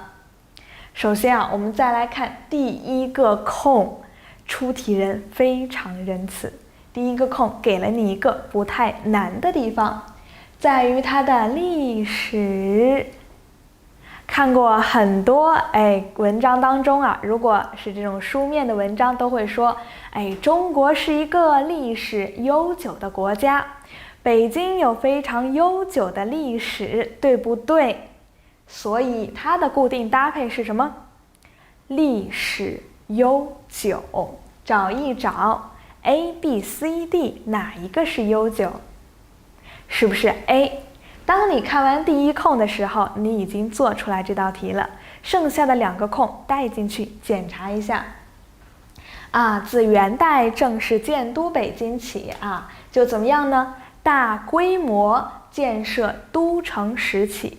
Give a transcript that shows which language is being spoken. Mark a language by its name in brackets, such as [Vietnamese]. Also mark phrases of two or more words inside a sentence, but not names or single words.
[Chinese] 首先我們再來看第一個空，出題人非常仁慈，第一個空給了你一個不太難的地方，在於它的歷史。看過很多文章當中如果是這種書面的文章，都會說中國是一個歷史悠久的國家，北京有非常悠久的歷史，對不對？所以它的固定搭配是什麼？歷史悠久，找一找 A、B、C、D 哪一個是悠久？是不是 A？當你看完第一空的時候，你已經做出來這道題了，剩下的2個空帶進去檢查一下。自元代正式建都北京起就怎麼樣呢？大規模建設都城時起。